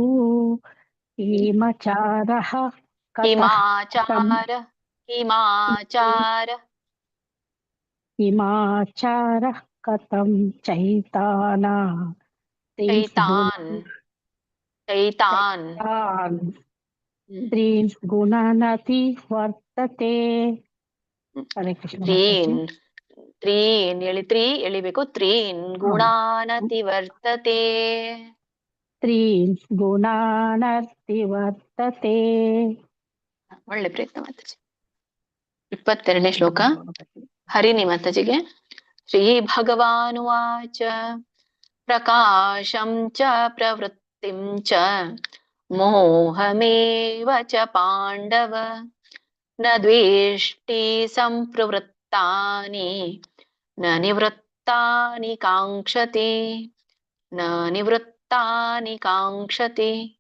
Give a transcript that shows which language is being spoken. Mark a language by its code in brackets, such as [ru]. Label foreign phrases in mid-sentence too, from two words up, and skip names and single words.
[sa] ಕಿಮಾಚಾರಃ ಕಥಂ ಚೈತಾನ್ ತ್ರೀನ್ ಗುಣಾನತಿ ವರ್ತತೆ. ಹರೇ ಕೃಷ್ಣ. [kn] ತ್ರೀನ್ ಎಳಿಬೇಕು. [sa] ತ್ರೀನ್ ಗುಣಾನತಿ ವರ್ತತೆ. ತ್ರೀನ್ ಗುಣಾನತಿ ವರ್ತತೆ. [kn] ಒಳ್ಳೆ ಪ್ರಯತ್ನ ಮಾತಾಜಿ. 22ನೇ ಶ್ಲೋಕ. ಹರಿಣಿ ಮಾತಾಜಿಗೆ. [sa] ಶ್ರೀ ಭಗವಾನುವಾಚ ಪ್ರಕಾಶಂ ಚ ಪ್ರವೃತ್ತಿಂ ಚ ಮೋಹಮೇವ ಚ ಪಾಂಡವ ನ ದ್ವೇಷ್ಟಿ ಸಂಪ್ರವೃತ್ತಾನಿ ನ ನಿವೃತ್ತಾನಿ ಕಾಂಕ್ಷತಿ.